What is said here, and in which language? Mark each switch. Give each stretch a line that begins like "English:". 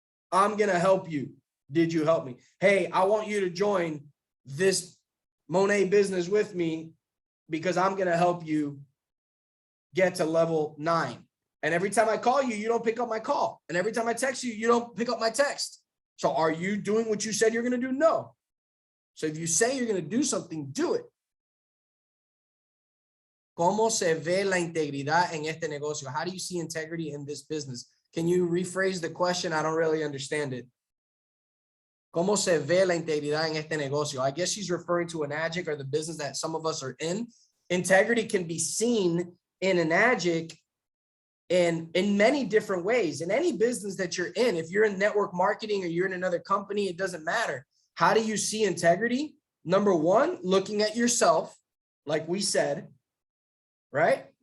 English: I'm going to help you. Did you help me? Hey, I want you to join this Monet business with me because I'm going to help you get to level 9. And every time I call you, you don't pick up my call. And every time I text you, you don't pick up my text. So are you doing what you said you're going to do? No. So if you say you're going to do something, do it.
Spanish: ¿Cómo se ve la integridad en este negocio?
English: How do you see integrity in this business? Can you rephrase the question? I don't really understand it.
Spanish: ¿Cómo se ve la integridad en este negocio?
English: I guess she's referring to Enagic, or the business that some of us are in. Integrity can be seen in Enagic in many different ways. In any business that you're in, if you're in network marketing or you're in another company, it doesn't matter. How do you see integrity? Number one, looking at yourself, like we said, right?